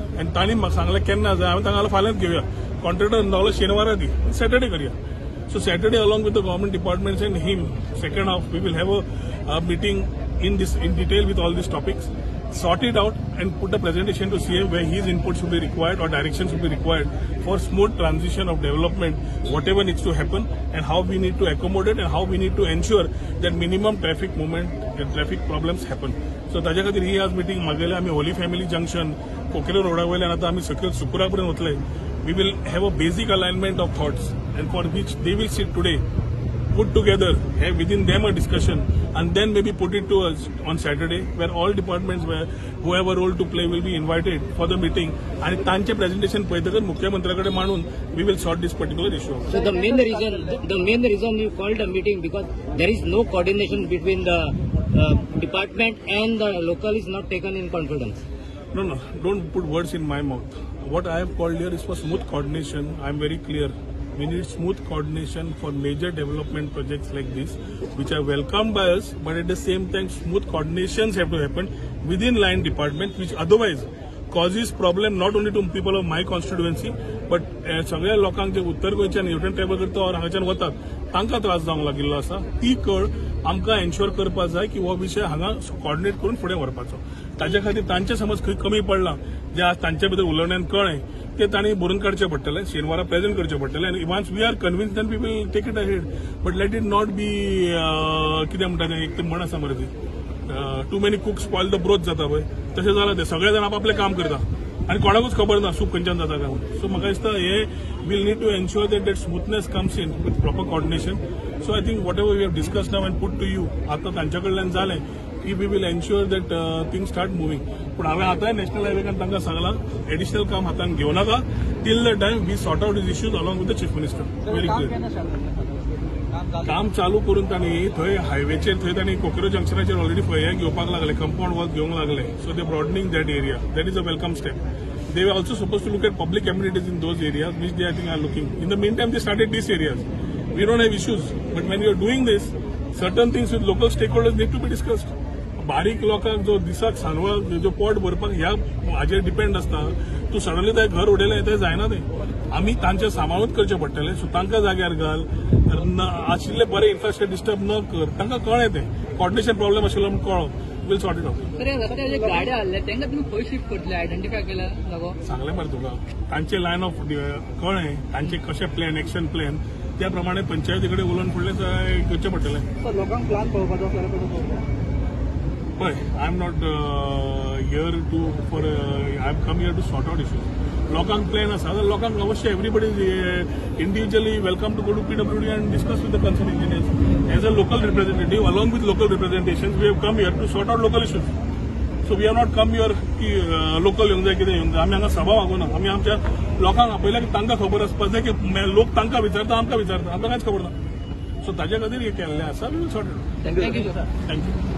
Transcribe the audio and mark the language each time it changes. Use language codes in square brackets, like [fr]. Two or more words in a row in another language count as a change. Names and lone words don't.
[kok] And तांणी म्हाका सांगलें केन्ना जाय, हांवें तांकां फाल्यांच घेवया. कॉन्ट्रॅक्टर सांगलो शेनवारा दी, सॅटर्डे करया. [en] So Saturday, along with the government departments and him, second half, we will have a meeting in detail with all these topics, sort it out and put a presentation to CM where his input should be required or direction should be required for smooth transition of development, whatever needs to happen, and how we need to accommodate and how we need to ensure that minimum traffic movement and traffic problems happen. [kok] So ताजे खातीर ही आज meeting मागयल्या आमी होली फॅमिली जंक्शन, कोकेरो रोडा वयल्यान आतां आमी सकयल सुकुरा पर्यंत वतले. [en] We will have a basic alignment of thoughts, and for which they will sit today, put together, have within them a discussion, and then maybe put it to us on Saturday, where all departments, who have a role to play, will be invited for the meeting. And [kok] तांचे presentation पळयतकच मुख्यमंत्र्याकडे मांडून [en] we will sort this particular issue. So the main reason you called a meeting because there is no coordination between the department and the local is not taken in confidence. No, don't put words in my mouth. What I have called here is for smooth coordination. I am very clear. We need smooth coordination for major development projects like this, which are welcomed by us, but at the same time, smooth coordinations have to happen within line department, which otherwise causes problem not only to people of my constituency, but [kok] सगळ्या लोकांक जे उत्तर गोंयच्यान न्यूटन ट्रॅव्हल करता और हांगाच्यान वतात तांकां त्रास जावंक लागिल्लो आसा. ती कळ आमकां एन्श्योर करपाक जाय की हो विशय हांगा कॉर्डिनेट करून फुडें व्हरपाचो. ताचे खातीर तांचे समज खंय कमी पडलां जे आज तांचे भितर उलोवण्यान कळ्ळें ते तांणी बरोवन काडचें पडटलें, शेनवारा प्रेझेंट करचें पडटलें. [en] आनी once we are convince then we will take it ahead. but let it not be [kok] कितें म्हणटा तें एक म्हण आसा मरे ती [en] too many cooks spoil the broth [kok] जाता पळय तशें जालां तें. सगळे जाण आपलें काम करता आनी कोणाकूच खबर ना सूप खंयच्यान जाता काय म्हणून. [en] सो [kok] म्हाका दिसता [en] we will need to ensure that smoothness comes in with proper coordination. so I think whatever we have discuss now and put to you [kok] आतां तांच्या कडल्यान जालें की [en] we will ensure that things start moving. [kok] पूण हांवें आतांय नॅशनल हायवेकान तांकां सांगलां एडिशनल काम हातान घेवं नाका [en] till the time we sort out this issues along with the chief minister. very clear [kok] काम चालू करून तांणी थंय हायवेचेर थंय तांणी कोकेरो जंक्शनाचेर ऑलरेडी हे घेवपाक लागले [en] compound wall [kok] घेवंक लागले. [en] so they broadening that area. that is a welcome step. They were also supposed to look at public amenities in those areas, which they I think are looking. In the meantime, they started these areas. We don't have issues, but when you are doing this, certain things with local stakeholders need to be discussed. [kok] बारीक लोकांक जो दिसाक सांडवळ जो पोट भरपाक ह्या हाजेर डिपेंड आसता. तूं सडनली तें घर उडयलें तें जायना तें. आमी तांचें सांबाळूच करचें पडटलें. सो तांकां जाग्यार घाल आशिल्ले बरें इन्फ्रास्ट्रक्चर डिस्टर्ब न कर. तांकां कळ्ळें तें कॉर्डिनेशन प्रॉब्लेम आशिल्लो म्हूण कळ्ळो. [en] will sort it out. [kok] रस्त्यार जे गाड्या आसले तांकां तुमी खंय शिफ्ट करतले आयडेंटिफाय केला जागो सांगलें मरे तुका. तांचे [en] line of [kok] कळ्ळें तांचे कशें प्लॅन [en] action plan [kok] त्या प्रमाणे पंचायती कडेन उलोवन फुडलें करचें पडटलें. लोकांक प्लान पळोवपाचो पळय [en] I am not here to for I am come here to sort out issues. [kok] लोकांक प्लॅन आसा जाल्यार लोकांक अवश्य [en] everybody individually welcome to go to PWD and discuss with the concerned engineers. As a local representative, along with local representations, we have come here to sort out local issues. So we have not come here [kok] की लोकल येवंक जाय कितें येवंक जाय. आमी हांगा सभा वागोवना. आमी आमच्या लोकांक आपयल्या की तांकां खबर आसपाक जाय की लोक तांकां विचारता आमकां विचारता आमकां कांयच खबर ना. सो ताजे खातीर हे केल्लें आसा. [en] we will sort it out. thank you. thank you.